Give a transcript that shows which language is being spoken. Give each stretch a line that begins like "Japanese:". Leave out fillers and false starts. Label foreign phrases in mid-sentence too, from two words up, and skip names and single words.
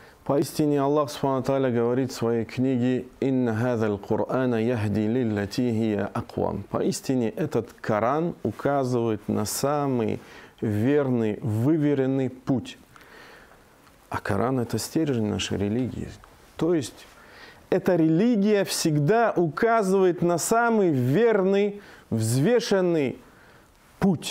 Russian: Поистине Аллах
Arabic: سبحانه وتعالى
Russian: говорит в своей книге:
Arabic: «إن هذا القرآن يهدي للتي هي أقوم».
Russian: Поистине этот Коран указывает на самый верный, выверенный путь. А Коран – это стержень нашей религии. То есть эта религия всегда указывает на самый верный, взвешенный путь.